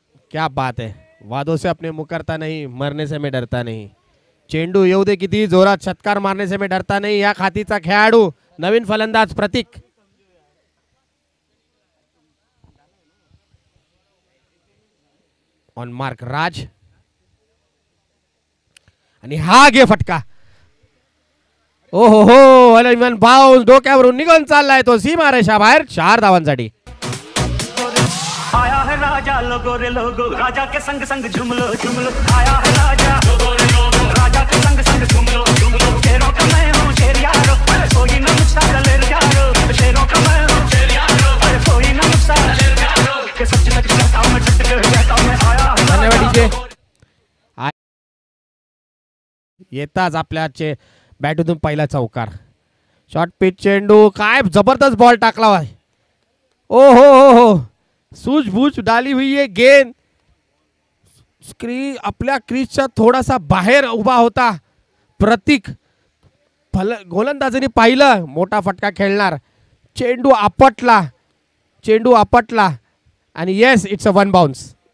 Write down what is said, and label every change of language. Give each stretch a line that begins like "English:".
Hindi: क्या बात है, वादों से अपने मुकरता नहीं, मरने से मैं डरता नहीं.
Marathi: चेंडू येऊ दे किती जोरात, षटकार
Hindi: मारने से मैं डरता नहीं
Marathi: या खातीचा खेळाडू नवीन फलंदाज प्रतीक. ऑन मार्क राज. आणि हा घे फटका. ओ हो हो, अलेवन बाउन्स डोक्यावरून निघून चाललाय तो सीमा रेषा बाहेर. 4 धावांसाठी.
Hindi: आया है राजा लोगो रे लोगो, राजा के संग संग झूम लो झूम लो. आया है राजा लोगो रे लोगो, राजा के संग संग झूम लो झूम लो. शेरों का मैं हूँ शेर यारो, कोई ना मुझसा दलेर यारो. शेरों का मैं हूँ शेर यारो, कोई ना मुझसा दलेर यारो. के सच में कहता हूँ मैं, झट के कहता हूँ मैं. आया है
Marathi: धन्यवाद डीजे. येताच आपल्या बॅटमधून पहिला चौकार. शॉर्ट पिच चेंडू, काय जबरदस्त बॉल टाकला.
Hindi: ओ हो, सूझबूझ डाली हुई है गेंद.
Marathi: आपल्या क्रीजच्या थोडासा बाहेर उभा होता प्रतीक. गोलंदाजाने पाहिलं मोठा फटका खेळणार. चेंडू आपटला आणि येस,
English: It's a 1 bounce.